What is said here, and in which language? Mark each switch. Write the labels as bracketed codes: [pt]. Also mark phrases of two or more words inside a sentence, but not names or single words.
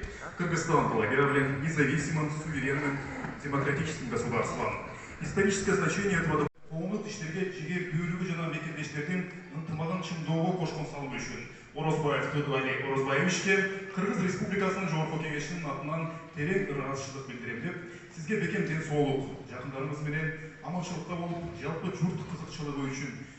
[ru] Кыргызстан был объявлен независимым, суверенным, демократическим государством. Историческое значение этого документа [ky] жигер бүйрүгү жана мекендештердин ынтымагын чыңдоого кошкон салуу үчүн Орозбаев Тыгыали Орозбаевичке Кыргыз Республикасынын Жогорку Кеңешинин атынан терең ыраазычылык билдирем деп, сизге бекем ден соолук, жакындарыңыз менен аманчылыкта болуп, жалпы журт кызыкчылыгы үчүн